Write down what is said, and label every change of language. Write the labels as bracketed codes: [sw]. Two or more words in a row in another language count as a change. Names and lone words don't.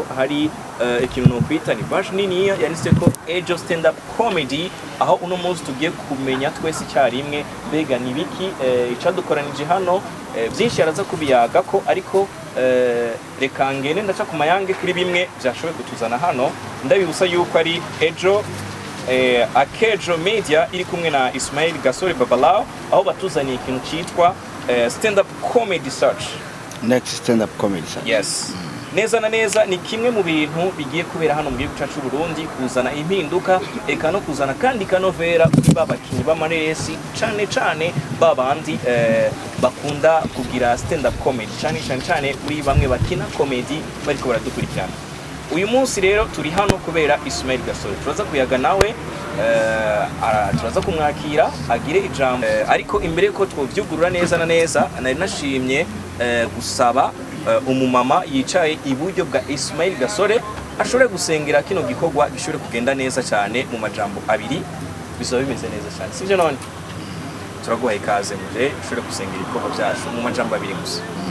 [rn] hari ikintu no kwita ni bash nini yanise ko Age of Stand Up Comedy aho uno munsi tugiye kumenya twese cyarimwe bega nibiki icadukoranije hano byinshi yaraza kubiyaga ko ariko reka ngene ndaca ku mayange kuri bimwe byashoboye kutuzana hano ndabibusa yuko ari Ejo Akejo Media iri kumwe na Ismail Gasore Babalao aho batuzaniye ikintu cyitwa [en] stand up comedy search next stand up comedy search [rn] yes neza na neza ni kimwe mu bintu bigiye kubera hano mu gihugu cyacu Burundi kuzana impinduka eka no kuzana kandi kanovera kuri babakinyi ba Mareresi cyane babandi bakunda kugira [en] stand up comedy [rn] cyane kuri bamwe bakina comedy bariko baradukurikirana uyu munsi rero turi hano kubera Ismail Gasore turaza kuyaga nawe turaza kumwakira agire ijambo ariko imbere ko twovyugurura neza na neza nari nashimye gusaba umumama yicaye iburyo bwa Ismail Gasore ashobore gusengera kino gikorwa gishobore kugenda neza cyane mu majambo abiri bizoba bimeze neza cyane sivyo none turaguha ikaze muje ushobore gusengera ibikorwa byacu mu majambo abiri gusa